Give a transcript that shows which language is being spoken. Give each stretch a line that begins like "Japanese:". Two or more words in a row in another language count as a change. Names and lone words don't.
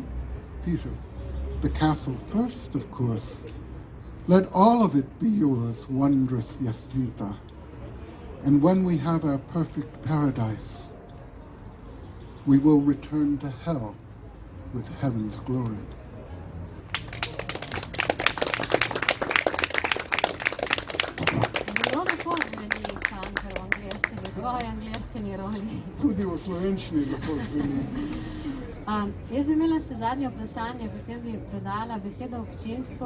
English: Peter, the castle first, of course. Let all of it be yours, wondrous Jacinta. And when we have our perfect paradise, we will return to hell with heaven's glory.
Slovenian: Zelo lepo zveni tanker v angleščini, tvoji angleščini, Rawley. Tudi v slovenščini lepo zveni. Jaz bi imela še zadnje vprašanje, potem bi predala besedo občinstvu.